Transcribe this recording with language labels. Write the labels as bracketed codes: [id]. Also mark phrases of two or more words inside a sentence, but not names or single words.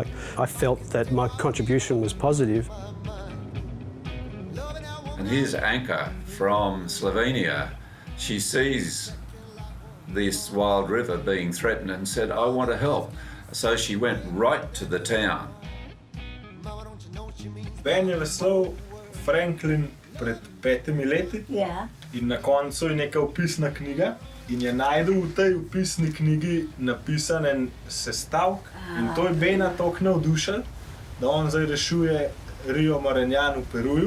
[en] I felt that my contribution was positive. And here's Anka from Slovenia. She sees this wild river being threatened and said, I want to help. So she went right to the town. [sl] Ben je veslal Franklin pred 5 leti. Ja. In na koncu je neka opisna knjiga in je najdel v tej opisni knjigi napisan en sestavek. In to je Bena toliko navdušil, da on zdaj rešuje Rio Maranjan v Peruju.